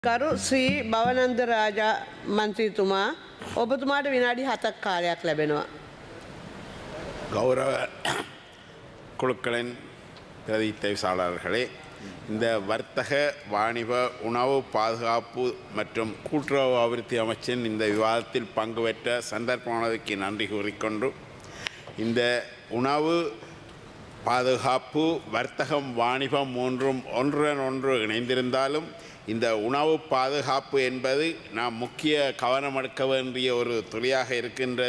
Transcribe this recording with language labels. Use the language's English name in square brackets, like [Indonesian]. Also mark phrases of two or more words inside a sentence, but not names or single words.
[Sinhala] ගරු ශ්‍රී භවනන්ද රාජා මන්ත්‍රීතුමා ඔබතුමාට විනාඩි 7ක් කාලයක් ලැබෙනවා. [Tamil] கௌரவ குழுக்களின் பிரதிநிதித்தாளர்களே, இந்த வர்த்தக வாணிப உணவு பாதுகாப்பு மற்றும் கூட்டுறவு அபிவிருத்தி அமைச்சின் இந்த விவாதத்தில் பங்கு பெற்ற சந்தர்ப்பமானதுக்கு நன்றி கூறிக்கொண்டு, இந்த உணவு பாதுகாப்பு வர்த்தகம் வாணிபம் மூன்றும் ஒன்றுடன் ஒன்று இணைந்திருந்தாலும் இந்த உணவு பாதுகாப்பு என்பது நாம் முக்கிய கவனம் எடுக்க வேண்டிய ஒரு துறையாக இருக்கின்றது.